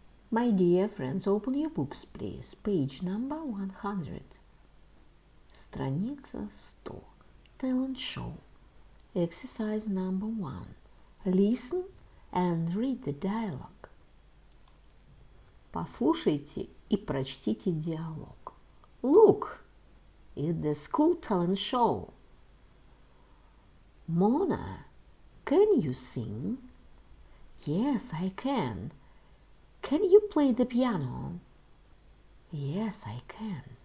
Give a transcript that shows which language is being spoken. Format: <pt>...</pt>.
<en>My dear friends, open your books, please. Page number 100.</en> <ru>Страница 100.</ru> <en>Talent show. Exercise number 1. Listen and read the dialogue.</en> <ru>Послушайте и прочтите диалог.</ru> <en>Look, it's the school talent show. Mona, can you sing? Yes, I can. Can you play the piano? Yes, I can.</en>